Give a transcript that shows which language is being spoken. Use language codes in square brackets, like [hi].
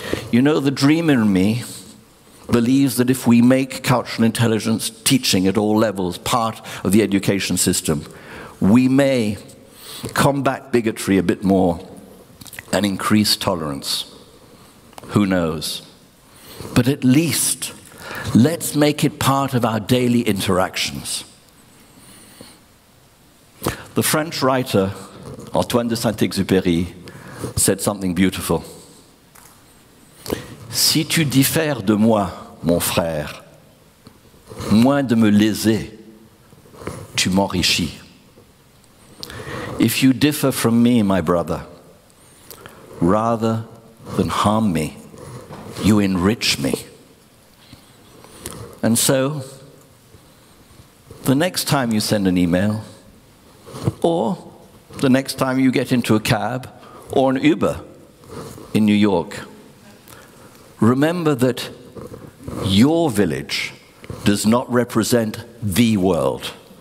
[en] You know, the dreamer in me believes that if we make cultural intelligence teaching at all levels part of the education system, we may combat bigotry a bit more and increase tolerance. Who knows? But at least, let's make it part of our daily interactions. The French writer Antoine de Saint-Exupéry said something beautiful. [fr] Si tu diffères de moi, mon frère, moins de me léser, tu m'enrichis. [en] If you differ from me, my brother, rather than harm me, you enrich me. And so, the next time you send an email, or the next time you get into a cab or an Uber in New York, remember that your village does not represent the world.